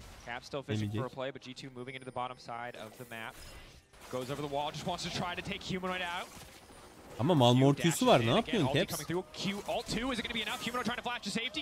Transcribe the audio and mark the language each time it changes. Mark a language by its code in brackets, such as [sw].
[en] Cap still fishing for a play, but G2 moving into the bottom side of the map. Goes over the wall, just wants to try to take Humanoid out. [tr] Ama Malmortius'u var, ne yapıyorsun Caps? [en] Q ult 2, is it going to be enough? Humanoid trying to flash to safety.